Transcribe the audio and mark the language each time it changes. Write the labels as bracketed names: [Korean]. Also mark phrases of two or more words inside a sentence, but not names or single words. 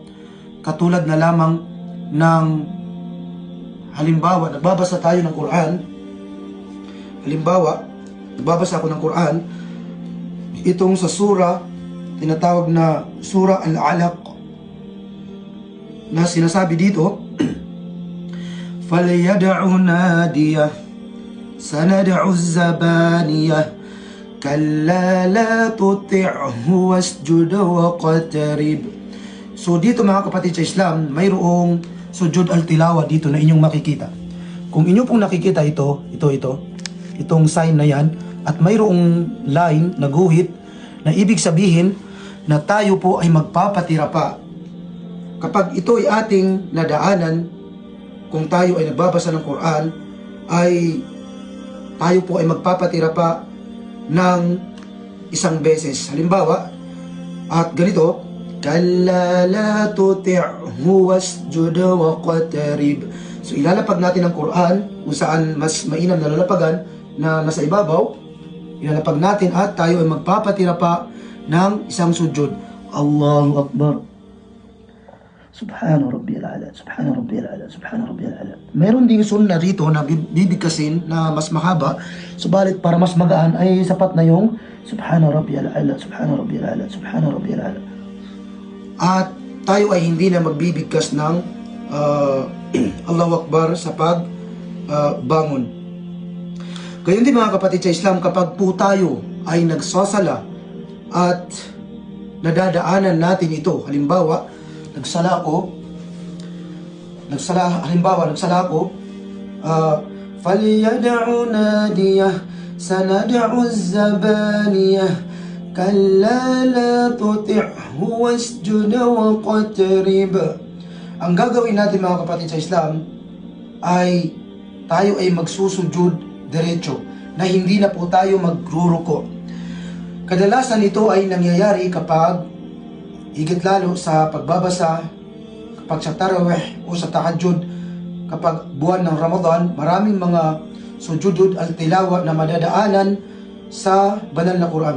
[Filipino] Katulad na lamang ng halimbawa, nagbabasa tayo ng Quran. Halimbawa, nagbabasa ako ng Quran, itong sa surah, tinatawag na surah Al-Alaq, na sinasabi dito, [Arabic] فَلْيَدْعُ نَادِيَهْ سَنَدْعُ الزَّبَانِيَهْ كَلَّا لَا تُطِعْهُ وَاسْجُدْ وَاقْتَرِبْ. [Filipino] So dito, mga kapatid sa Islam, mayroong [Arabic] سجود التلاوة [Filipino] dito na inyong makikita. Kung inyo pong nakikita itong sign na yan, at mayroong line na guhit na ibig sabihin na tayo po ay magpapatira pa. Kapag ito ay ating nadaanan, kung tayo ay nagbabasa ng Quran, ay tayo po ay magpapatira pa ng isang beses. Halimbawa, at ganito, [Arabic] كَلَّا لَا تُطِعْهُ وَاسْجُدْ وَاقْتَرِبْ. [Filipino] So ilalapag natin ang Quran kung saan mas mainam na lalapagan na nasa ibabaw, ilalapag natin at tayo ay magpapatira pa ng isang sujud. [Arabic] الله أكبر. سبحان ربي الأعلى، سبحان ربي الأعلى، سبحان ربي الأعلى. [Filipino] Meron ding sunna rito na bibigkasin na mas mahaba, subalit para mas magaan ay sapat na yung [Arabic] سبحان ربي الأعلى، سبحان ربي الأعلى، سبحان ربي الأعلى. [Filipino] At tayo ay hindi na magbibigkas ng [Arabic] الله أكبر [Filipino] sa pagbangon. Gayon din, mga kapatid sa Islam, kapag po tayo ay nagsasala at nadadaanan natin ito, halimbawa, nagsala ako, [Arabic] فَلْيَدْعُ نَادِيَهْ سَنَدْعُ الزَّبَانِيَهْ كَلَّا لَا تُطِعْهُ وَاسْجُدْ وَاقْتَرِبْ. [Filipino] Ang gagawin natin, mga kapatid sa Islam, ay tayo ay magsusujud diretso, na hindi na po tayo magruruko. Kadalasan ito ay nangyayari kapag higit lalo sa pagbabasa, kapag sa tarawih o sa tahajjud, kapag buwan ng Ramadan, maraming mga [Arabic] سجود التلاوة [Filipino] na madadaanan sa banal na Quran.